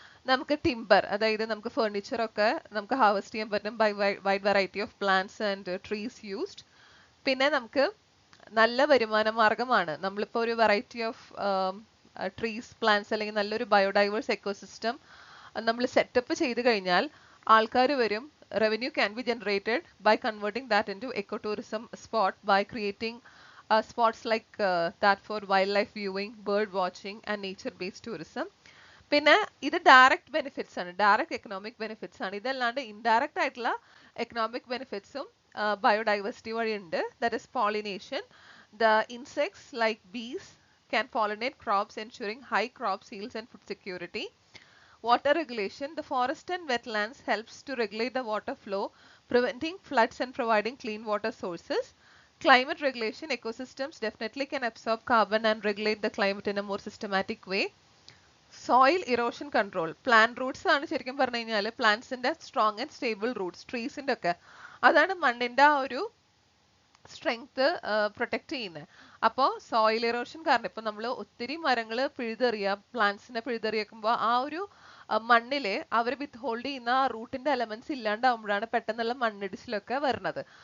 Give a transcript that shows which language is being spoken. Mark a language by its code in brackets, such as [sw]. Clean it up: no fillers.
[ml] നമുക്ക് ടിമ്പർ, അതായത് നമുക്ക് ഫർണിച്ചർ ഒക്കെ നമുക്ക് ഹാർവെസ്റ്റ് ചെയ്യാൻ പറ്റും [en] By wide variety of plants and trees used. [ml] പിന്നെ നമുക്ക് നല്ല വരുമാന മാർഗമാണ്. നമ്മളിപ്പോൾ ഒരു വെറൈറ്റി ഓഫ് ട്രീസ്, പ്ലാന്റ്സ് അല്ലെങ്കിൽ നല്ലൊരു ബയോഡൈവേഴ്സ് എക്കോസിസ്റ്റം നമ്മൾ സെറ്റപ്പ് ചെയ്ത് കഴിഞ്ഞാൽ ആൾക്കാർ വരും. [en] Revenue can be generated by converting that into ecotourism spot by creating spots like that for wildlife viewing, bird watching and nature-based tourism. [ml] പിന്നെ ഇത് ഡയറക്റ്റ് ബെനിഫിറ്റ്സ് ആണ്, ഡയറക്റ്റ് എക്കണോമിക് ബെനിഫിറ്റ്സ് ആണ്. ഇതല്ലാണ്ട് ഇൻഡയറക്റ്റ് ആയിട്ടുള്ള എക്കണോമിക് ബെനിഫിറ്റ്സും ബയോഡൈവേഴ്സിറ്റി വഴി ഉണ്ട്. [en] That is pollination. The insects like bees can pollinate crops, ensuring high crop yields and food security. Water regulation. The forest and wetlands helps to regulate the water flow, preventing floods and providing clean water sources. Climate regulation. Ecosystems definitely can absorb carbon and regulate the climate in a more systematic way. Soil erosion control. [ml] Plant roots ആണ് ശരിക്കും പറഞ്ഞു കഴിഞ്ഞാൽ പ്ലാന്റ്സിന്റെ strong and stable Roots, ട്രീസിന്റെ ഒക്കെ അതാണ് മണ്ണിന്റെ ആ ഒരു strength protect ചെയ്യുന്നത്. അപ്പോൾ സോയിൽ ഇറോഷൻ കാരണം ഇപ്പൊ നമ്മൾ ഒത്തിരി മരങ്ങൾ പിഴുതെറിയുക, പ്ലാന്റ്സിനെ പിഴുതെറിയിക്കുമ്പോൾ ആ ഒരു മണ്ണില് അവർ വിത്ത് ഹോൾഡ് ചെയ്യുന്ന ആ റൂട്ടിന്റെ എലമെന്റ്സ് ഇല്ലാണ്ടാവുമ്പോഴാണ് പെട്ടെന്നുള്ള മണ്ണിടിച്ചിലൊക്കെ വരുന്നത്.